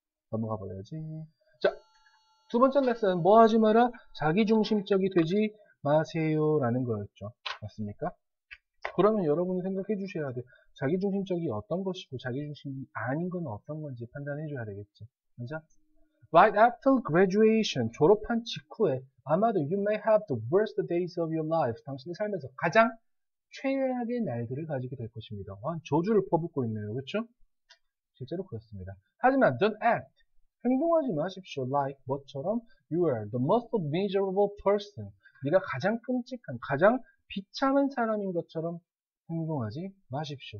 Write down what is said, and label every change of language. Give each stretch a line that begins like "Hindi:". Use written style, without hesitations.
Korean: 넘어가 버려야지. 자, 두 번째 레슨은 뭐 하지 마라? 자기중심적이 되지 마세요 라는 거였죠. 맞습니까? 그러면 여러분이 생각해 주셔야 돼요. 자기중심적이 어떤 것이고 자기중심이 아닌 건 어떤 건지 판단해 줘야 되겠지. 맞아?
English: Right after graduation,
Korean: 졸업한 직후에 아마도
English: you may have the worst days of your life.
Korean: 당신의 삶에서 가장 최악의 날들을 가지게 될 것입니다. 저주를 퍼붓고 있네요. 그렇죠? 실제로 그렇습니다.
English: 하지만 don't act.
Korean: 행동하지 마십시오.
English: Like
Korean: 뭐처럼
English: you are the most miserable person.
Korean: 네가 가장 끔찍한, 가장 비참한 사람인 것처럼 행동하지 마십시오.